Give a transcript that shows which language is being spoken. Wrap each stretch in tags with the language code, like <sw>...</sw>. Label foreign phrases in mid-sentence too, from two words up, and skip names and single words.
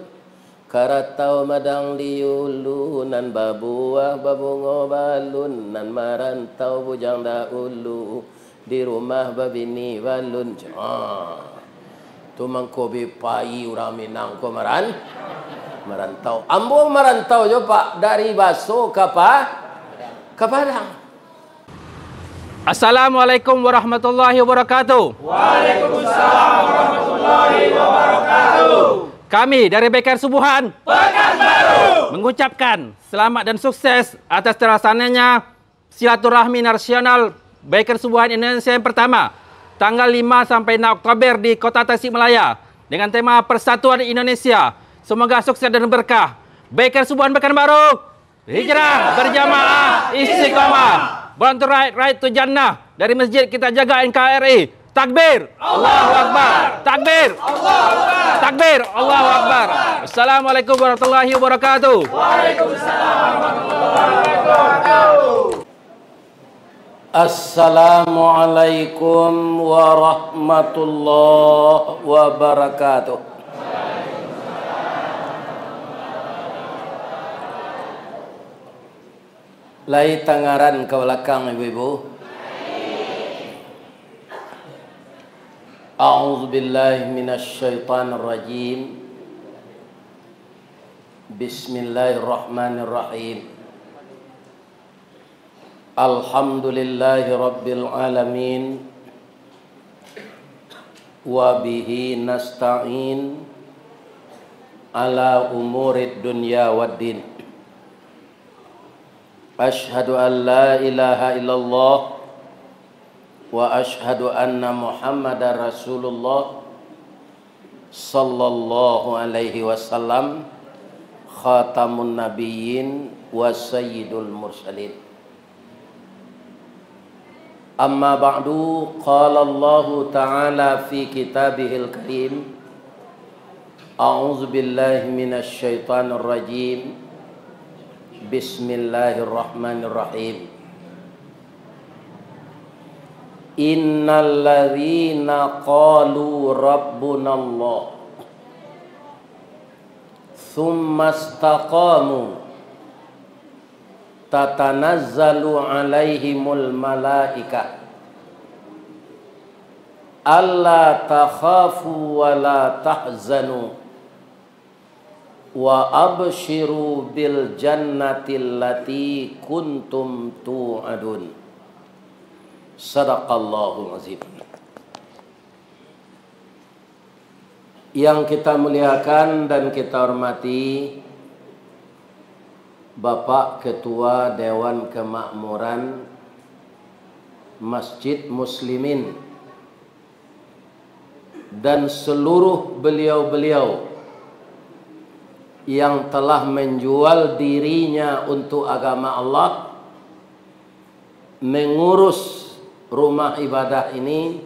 <min>Karatau madang liulu nan babuah babungo balun nan marantau bujang daulu. Di rumah babini balun. Tu mangkobi pai orang Minang ko merantau. Ambo merantau jo Pak dari Baso ke Padang.</min> <ar>السلام عليكم ورحمة الله وبركاته. وعليكم السلام ورحمة الله وبركاته.</ar> <id>Kami dari Beker Subuhan Pekanbaru mengucapkan selamat dan sukses atas terlaksananya silaturahmi nasional Beker Subuhan Indonesia yang pertama, tanggal 5 sampai 6 Oktober di Kota Tasikmalaya dengan tema Persatuan Indonesia. Semoga sukses dan berkah. Beker Subuhan Pekanbaru, hijrah berjamaah istiqomah.</id> <en>Born to right to Jannah.</en> <id>Dari masjid kita jaga NKRI.</id> <ar>Takbir, الله أكبر. تكبير، الله أكبر. تكبير، الله أكبر. السلام عليكم ورحمة الله وبركاته. وعليكم السلام ورحمة الله وبركاته. السلام عليكم ورحمة الله وبركاته.</ar> <min>Lai tangaran ke belakang ibu-ibu.</min> <ar>أعوذ بالله من الشيطان الرجيم. Bismillahirrahmanirrahim. الحمد لله رب العالمين. وبه نستعين على أمور الدنيا والدين. أشهد أن لا إله إلا الله وأشهد أن محمدا رسول الله صلى الله عليه وسلم خاتم النبيين وسيد المرسلين. أما بعد، قال الله تعالى في كتابه الكريم. أعوذ بالله من الشيطان الرجيم. Bismillahirrahmanirrahim. إن الذين قالوا ربنا الله ثم استقاموا تتنزل عليهم الملائكة ألا تخافوا ولا تحزنوا وأبشروا بالجنة التي كنتم توعدون. صدق الله العظيم.</ar> <id>Yang kita muliakan dan kita hormati Bapak Ketua Dewan Kemakmuran Masjid Muslimin dan seluruh beliau-beliau yang telah menjual dirinya untuk agama Allah, mengurus rumah ibadah ini.</id>